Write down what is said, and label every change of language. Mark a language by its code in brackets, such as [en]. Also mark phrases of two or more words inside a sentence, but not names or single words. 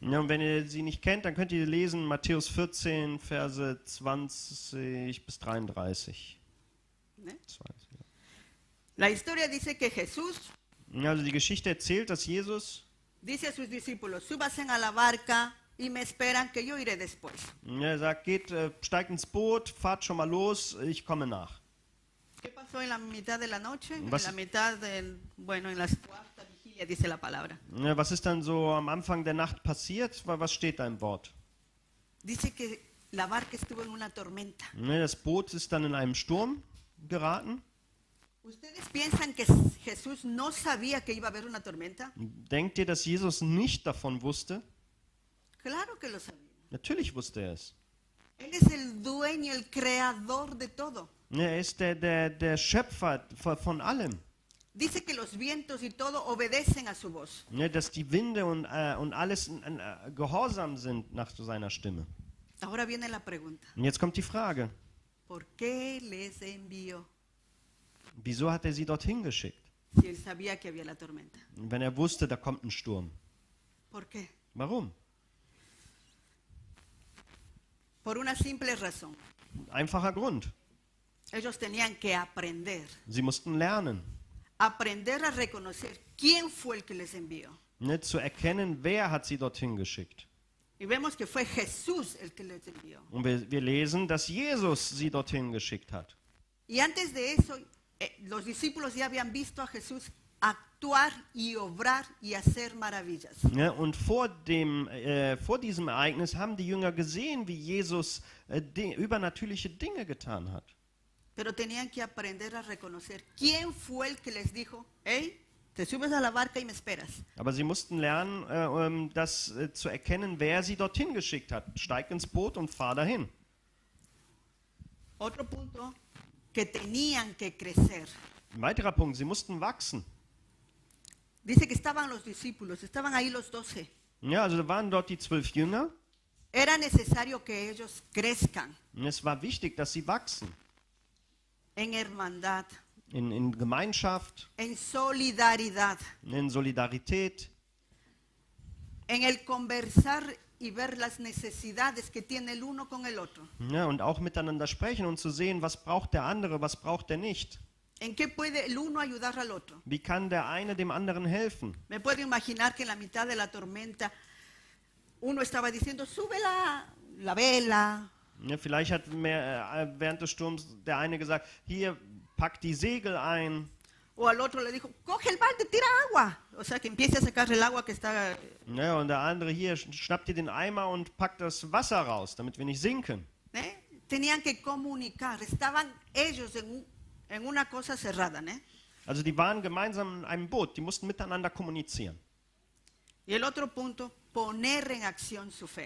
[de] Ja, und wenn ihr sie nicht kennt, dann könnt ihr lesen Matthäus 14, Verse 20 bis 33. ¿Eh? 20, ja. [es] La historia dice que Jesús [de] Also die Geschichte erzählt, dass Jesus [es] dice a sus discípulos, súbanse a la barca y me esperan que yo iré después. [de] er sagt, geht, steigt ins Boot, fahrt schon mal los, ich komme nach. [es] ¿Qué pasó en la mitad de la noche? En [de] Was- [es] la mitad del, bueno, en la cuarta vigilia dice la palabra. [de] Ja, was ist dann so am Anfang der Nacht passiert? Was steht da im Wort? [es] Dice que la barca estuvo en una tormenta. [de] Das Boot ist dann in einem Sturm geraten. [es] ¿Ustedes piensan que Jesús no sabía que iba a haber una tormenta? [de] Denkt ihr, dass Jesus nicht davon wusste? [es] Claro que lo sabía. [de] Natürlich wusste er es. [es] Él es el dueño, el creador de todo. [de] Er ist der Schöpfer von allem. [es] Dice que los vientos y todo obedecen a su voz. [de] Dass die Winde und alles gehorsam sind nach seiner Stimme. [es] Ahora viene la pregunta. [de] Und jetzt kommt die Frage, [es] ¿Por qué les envió [de] wieso hat er sie dorthin geschickt? [es] si él sabía que había la tormenta? [de] Wenn er wusste, da kommt ein Sturm. [es] ¿Por qué? [de] Warum? [es] Por una simple razón. [de] Einfacher Grund. [es] Ellos tenían que aprender. [de] Sie mussten lernen, [es] Aprender a reconocer quién fue el que les envió. [de] zu erkennen, wer hat sie dorthin geschickt. [es] Y vemos que fue Jesús el que les envió. [de] Und wir lesen, dass Jesus sie dorthin geschickt hat. [es] Y antes de eso, los discípulos ya habían visto a Jesús actuar y obrar y hacer maravillas. [de] Und vor diesem Ereignis haben die Jünger gesehen, wie Jesus übernatürliche Dinge getan hat. [es] Pero tenían que aprender a reconocer quién fue el que les dijo, hey, te subes a la barca y me esperas. [de] Aber sie mussten lernen, das zu erkennen, wer sie dorthin geschickt hat. Steig ins Boot und fahr dahin. [es] Otro punto, que tenían que crecer. [de] Ein weiterer Punkt, sie mussten wachsen. [es] Dice que estaban los discípulos, estaban ahí los 12. [de] Ja, also da waren dort die 12 Jünger. [es] Era necesario que ellos crezcan [de] Und es war wichtig, dass sie wachsen. [es] en hermandad, [de] In Gemeinschaft, [es] en solidaridad, [de] in Solidarität, [es] en el conversar y ver las necesidades que tiene el uno con el otro. [de] ja, und auch miteinander sprechen und zu sehen, was braucht der andere, was braucht der nicht. [es] ¿En qué puede el uno ayudar al otro? [de] Wie kann der eine dem anderen helfen? [es] Me puedo imaginar que en la mitad de la tormenta uno estaba diciendo, sube la vela, [de] Ja, vielleicht hat während des Sturms der eine gesagt, hier, pack die Segel ein. [es] O al otro le dijo, coge el balde, tira agua. O sea, que empiece a sacar el agua que está... [de] Ne, und der andere hier, schnappt dir den Eimer und packt das Wasser raus, damit wir nicht sinken. [es] Tenían que comunicar. Estaban ellos en una cosa cerrada. [de] Also die waren gemeinsam in einem Boot, die mussten miteinander kommunizieren. [es] Y el otro punto, poner en acción su fe.